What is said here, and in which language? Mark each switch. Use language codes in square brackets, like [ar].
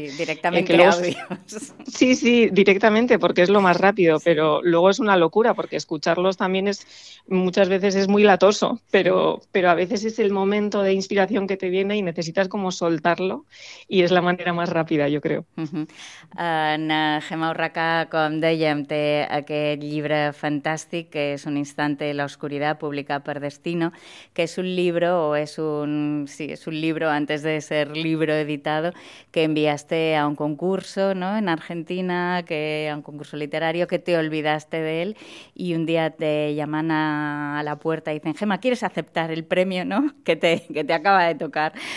[es] Sí, directamente que luego, audios. Sí, directamente porque es lo más rápido, sí. Pero luego es una locura porque escucharlos también es muchas veces es muy latoso, pero a veces es el momento de inspiración que te viene y necesitas como soltarlo y es la manera más rápida, yo creo. [ca] Gemma Urraca, com dèiem, té aquest llibre fantàstic que és Un instante de la oscuridad, publicat per Destino, que és un libro o és un... [es] Sí, és un libro antes de ser libro editado que enviaste a un concurso, ¿no?, en Argentina, que a un concurso literario, que te olvidaste de él y un día te llaman a la puerta y dicen, Gemma, ¿quieres aceptar el premio, no?, que te acaba de tocar.